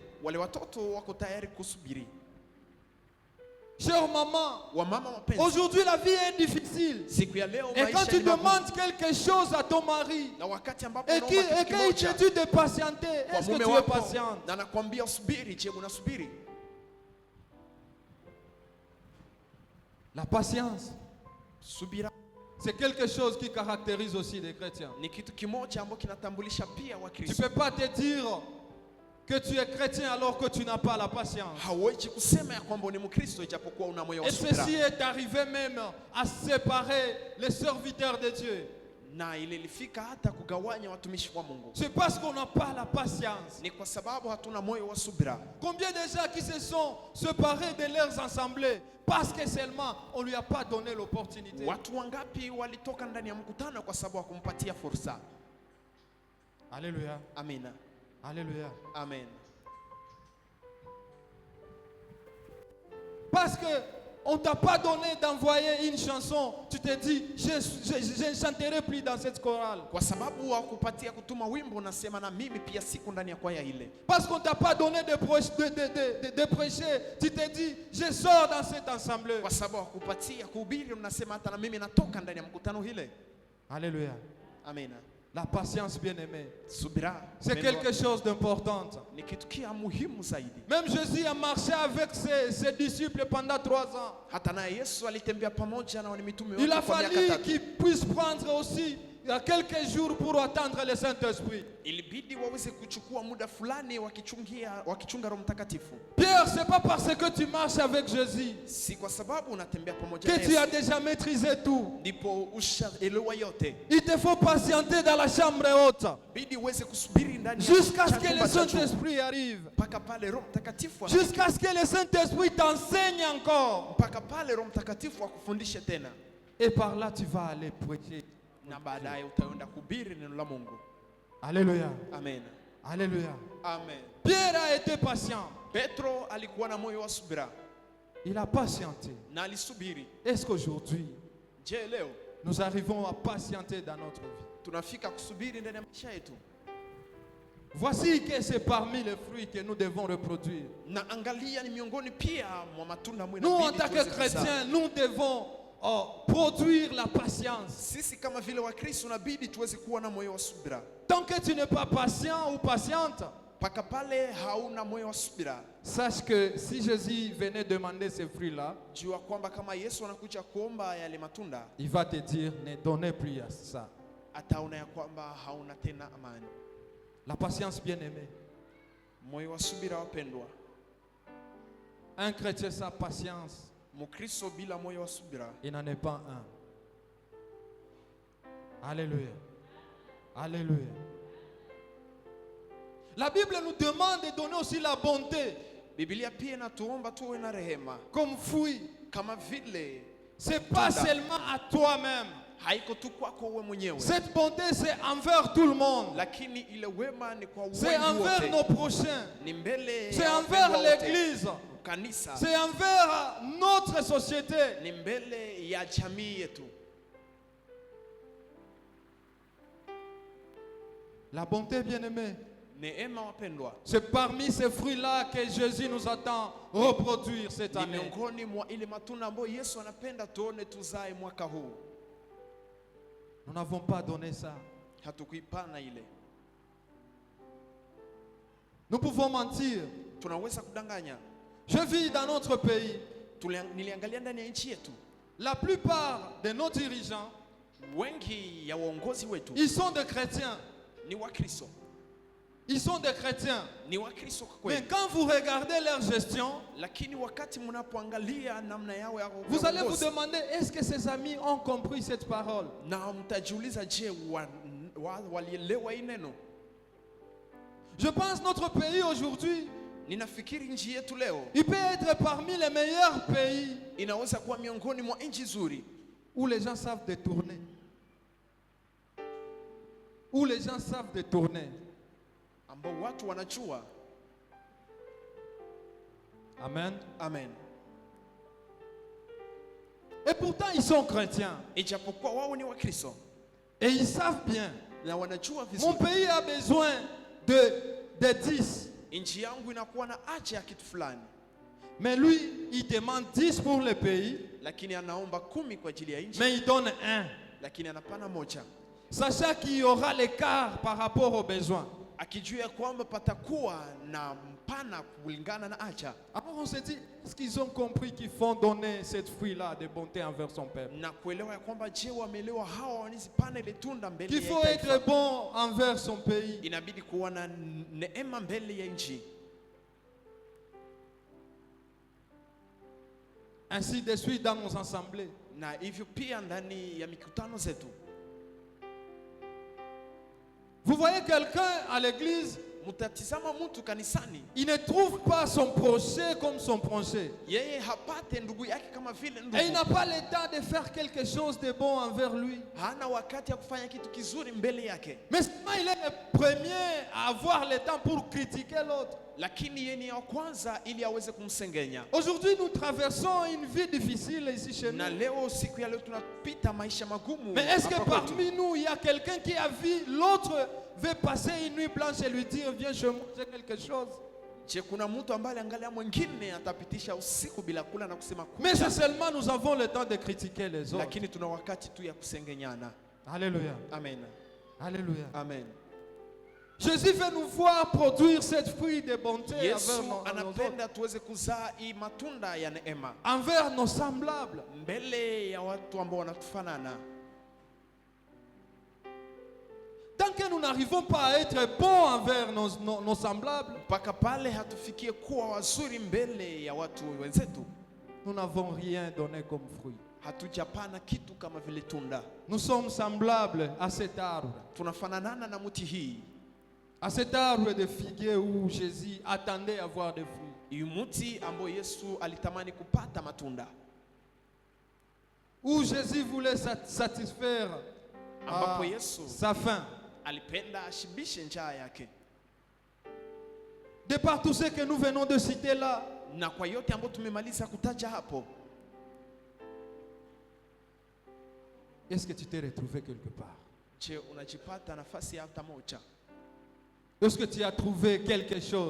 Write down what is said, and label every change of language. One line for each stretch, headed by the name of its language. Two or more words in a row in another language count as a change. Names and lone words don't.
Swahili: Wale watoto wako tayari kusubiri.
French: Chère maman,
Swahili: Wamama wapenzi,
French: aujourd'hui la vie est difficile.
Swahili: siku ya leo
French: Et quand
Swahili: maisha
French: tu
Swahili: ni magumu.
French: demandes quelque chose à ton mari,
Swahili: Na wakati ambapo
French: et
Swahili: unaomba
French: qu'il
Swahili: kitu kimoja
French: te dit de patienter,
Swahili: kwa
French: est-ce que
Swahili: mume
French: tu es
Swahili: wako
French: patient?
Swahili: na anakuambia usubiri, je, unasubiri?
French: La patience,
Swahili: Subira
French: c'est quelque chose qui caractérise aussi les chrétiens.
Swahili: ni kitu kimoja ambacho kinatambulisha pia
French: Tu ne
Swahili: Wakristo.
French: peux pas te dire, que tu es chrétien alors que tu n'as pas la patience.
Swahili: Hauwezi kusema ya kwamba ni Mkristo ijapokuwa una moyo wa
French: Et
Swahili: subira.
French: ceci est arrivé même à séparer les serviteurs de Dieu.
Swahili: Na ile ilifika hata kugawanya watumishi wa Mungu.
French: C'est parce qu'on n'a pas la patience.
Swahili: Ni kwa sababu hatuna moyo wa subira.
French: Combien de gens qui se sont séparés de leurs assemblées parce que seulement on lui a pas donné l'opportunité.
Swahili: Watu wangapi walitoka ndani ya mkutano kwa sababu hakumpatia fursa?
French: Alléluia.
Swahili: Amina.
French: Alléluia.
Swahili: Amen.
French: Parce que on t'a pas donné d'envoyer une chanson, tu te dis je ne chanterai plus dans cette chorale.
Swahili: Kwa sababu hakupatia kutuma wimbo, unasema na mimi pia siku ndani ya kwaya ile.
French: Parce qu'on t'a pas donné de prêcher, tu te dis je sors dans cette assemblée.
Swahili: Kwa sababu hakupatia kuhubiri, unasema hata na mimi natoka ndani ya mkutano ile.
French: Alléluia.
Swahili: Amina.
French: La patience, bien-aimé,
Swahili: Subira.
French: c'est quelque chose d'important.
Swahili: Ni kitu kia muhimu zaidi.
French: Même Jésus a marché avec ses disciples pendant 3 ans.
Swahili: Hata na Yesu alitembea pamoja na mitume
French: Il a
Swahili: wake kwa miaka
French: fallu
Swahili: 3.
French: qu'il puisse prendre aussi quelques jours pour attendre le Saint-Esprit.
Swahili: Ilibidi waweze kuchukua muda fulani wakichunga Roho Mtakatifu.
French: Pierre, c'est pas parce que tu marches avec Jésus
Swahili: Si kwa sababu unatembea pamoja na
French: que tu as
Swahili: Yesu
French: déjà maîtrisé tout.
Swahili: ndipo ushaelewa yote.
French: Il te faut patienter dans la chambre haute
Swahili: Bidi uweze kusubiri ndani
French: jusqu'à ce que
Swahili: chumba
French: le
Swahili: cha juu,
French: Saint-Esprit arrive.
Swahili: mpaka pale Roho Mtakatifu
French: Jusqu'à ce que le Saint-Esprit t'enseigne encore.
Swahili: mpaka pale Roho Mtakatifu akufundishe tena,
French: Et par là, tu vas aller prêcher.
Swahili: na baadaye utaenda kuhubiri neno la Mungu.
French: Alléluia.
Swahili: Amen.
French: Alléluia.
Swahili: Amen.
French: Pierre a été patient.
Swahili: Petro alikuwa na moyo wa subira
French: Il a patienté.
Swahili: na alisubiri.
French: Est-ce qu'aujourd'hui,
Swahili: Je, leo
French: nous arrivons à patienter dans notre vie?
Swahili: tunafika kusubiri ndani ya maisha yetu?
French: Voici que c'est parmi les fruits que nous devons reproduire.
Swahili: Na angalia, ni miongoni pia mwa matunda ambayo
French: Nous, en
Swahili: inabidi
French: tant que
Swahili: tuweze kuzaa.
French: chrétiens, nous devons produire la patience.
Swahili: Sisi kama vile Wakristo inabidi tuweze kuwa na moyo wa subira.
French: Tant que tu n'es pas patient ou patiente,
Swahili: Paka pale hauna moyo wa subira,
French: sache que si Jésus venait demander ces fruits-là,
Swahili: jua kwamba kama Yesu anakuja kuomba yale matunda,
French: il va te dire ne donnez plus à ça.
Swahili: ataona ya kwamba hauna tena amani.
French: La patience, bien-aimée.
Swahili: Moyo wa subira, wapendwa.
French: Un chrétien sans patience,
Swahili: Mkristo bila moyo wa subira,
French: il n'en est pas un. Alléluia. Alléluia. La Bible nous demande de donner aussi la bonté
Swahili: Biblia pia inatuomba tuwe na rehema
French: comme fruit.
Swahili: kama vile.
French: C'est pas
Swahili: Tunda.
French: seulement à toi-même.
Swahili: Haiko tu kwako wewe mwenyewe,
French: Cette bonté, c'est envers tout le monde.
Swahili: lakini ile wema ni kwa
French: C'est
Swahili: wengi
French: envers
Swahili: wote.
French: nos prochains.
Swahili: Ni mbele
French: C'est
Swahili: ya
French: envers
Swahili: wapendwa wote.
French: l'Église.
Swahili: Kanisa
French: C'est envers notre société.
Swahili: ni mbele ya jamii yetu.
French: La bonté, bien-aimée,
Swahili: Neema, wapendwa,
French: c'est parmi ces fruits-là que Jésus nous attend reproduire cette
Swahili: ni
French: année.
Swahili: miongoni mwa ile matunda ambayo Yesu anapenda tuone tuzae mwaka huu.
French: Nous n'avons pas donné ça.
Swahili: Hatukuipana ile.
French: Nous pouvons mentir.
Swahili: Tunaweza kudanganya.
French: Je vis dans notre pays.
Swahili: Niliangalia ndani ya nchi yetu,
French: La plupart de nos dirigeants,
Swahili: wengi ya waongozi wetu
French: ils sont des chrétiens.
Swahili: ni Wakristo.
French: Ils sont des chrétiens.
Swahili: Ni Wakristo kwa
French: Mais
Swahili: kweli.
French: quand vous regardez leur gestion,
Swahili: Lakini wakati mnapoangalia namna yao ya
French: vous allez vous
Swahili: uongozi,
French: demander, est-ce que ces amis ont compris cette parole?
Swahili: na mtajiuliza, je, walielewa hii neno?
French: Je pense notre pays aujourd'hui,
Swahili: Ninafikiri nchi yetu leo
French: il peut être parmi les meilleurs pays
Swahili: inaweza kuwa miongoni mwa nchi nzuri
French: où les gens savent détourner. Où les gens savent détourner.
Swahili: ambao watu wanajua. Amen. Amen.
French: Et pourtant, ils sont chrétiens.
Swahili: Ijapokuwa wao ni Wakristo
French: Et ils savent bien.
Swahili: na wanajua
French: Mon
Swahili: vizuri,
French: pays a besoin de 10.
Swahili: nchi yangu inakuwa na haja ya kitu fulani,
French: Mais lui, il demande 10 pour le pays,
Swahili: lakini anaomba 10 kwa ajili ya nchi,
French: mais il donne 1.
Swahili: lakini anapana moja,
French: Sachant qu'il y aura l'écart par rapport aux besoins.
Swahili: akijua ya kwamba patakuwa na hapana kulingana na acha.
French: Alors on se dit, est-ce qu'ils ont compris qu'il faut donner cette fruit-là de bonté envers son peuple?
Swahili: Na kuelewa ya kwamba je, wameelewa hawa wanizipana ile tunda mbele
French: Qu'il
Swahili: ya
French: faut
Swahili: taifa.
French: être bon envers son pays.
Swahili: Inabidi kuwa na neema mbele ya nchi.
French: Ainsi de suite dans nos assemblées.
Swahili: Na hivyo pia ndani ya mikutano zetu.
French: Vous voyez quelqu'un à l'église,
Swahili: Mutatizama mtu kanisani,
French: il ne trouve pas son prochain comme son prochain.
Swahili: yeye hapate ndugu yake kama vile
French: Et il
Swahili: ndugu.
French: n'a pas le temps de faire quelque chose de bon envers lui.
Swahili: Hana wakati ya kufanya kitu kizuri mbele yake.
French: Mais seulement il est le premier à avoir le temps pour critiquer l'autre.
Swahili: Lakini yeye ni wa kwanza ili aweze kumsengenya.
French: Aujourd'hui, nous traversons une vie difficile ici chez nous.
Swahili: Na leo siku ya leo tunapita maisha magumu.
French: Mais est-ce que
Swahili: hapa kwetu.
French: parmi nous, il y a quelqu'un qui a vu l'autre veut passer une nuit blanche et lui dire, viens, je mange quelque chose?
Swahili: Je, kuna mtu ambaye angalia mwingine atapitisha usiku bila kula na kusema
French: Mais
Swahili: kucha.
French: c'est seulement nous avons le temps de critiquer les autres.
Swahili: Lakini tuna wakati tu ya kusengenyana.
French: Alléluia.
Swahili: Amen.
French: Alléluia.
Swahili: Amen.
French: Jésus veut nous voir produire cette fruit de bonté
Swahili: Yesu
French: envers nos autres,
Swahili: anapenda tuweze kuzaa hii matunda ya neema
French: envers nos semblables.
Swahili: mbele ya watu ambao wanatufanana.
French: Tant que nous n'arrivons pas à être bons envers nos semblables,
Swahili: Mpaka pale hatufikie kuwa wazuri mbele ya watu wenzetu,
French: nous n'avons rien donné comme fruit.
Swahili: hatujapana kitu kama vile tunda.
French: Nous sommes semblables à cet arbre.
Swahili: Tunafananana na mti hii,
French: À cet arbre de figuier où Jésus attendait avoir des fruits.
Swahili: hii mti ambao Yesu alitamani kupata matunda,
French: Où Jésus voulait satisfaire
Swahili: ambapo Yesu
French: sa faim.
Swahili: alipenda ashibishe njaa yake.
French: De par tout ce que nous venons de citer là,
Swahili: Na kwa yote ambayo tumemaliza kutaja hapo,
French: est-ce que tu t'es retrouvé quelque part?
Swahili: je, unajipata nafasi hata moja?
French: Est-ce que tu as trouvé quelque chose?